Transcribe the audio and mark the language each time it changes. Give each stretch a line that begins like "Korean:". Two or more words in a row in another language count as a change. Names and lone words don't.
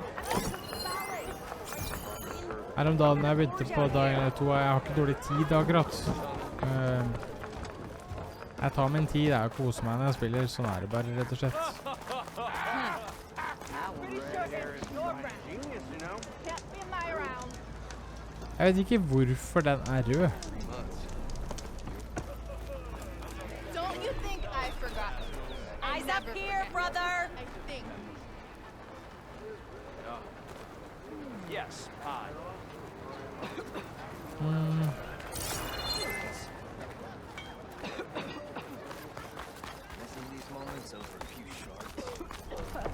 Norwegian: Her om dagen jeg begynte på dagen eller 2, jeg har ikke dårlig tid akkurat. Jeg tar min tid, jeg koser meg når jeg spiller, sånn er det bare rett og slett. Jeg vet ikke hvorfor den er rød.
English: Don't you think I forgot? Eyes up here, brother. I think. Yes, I. These moments over a few shards.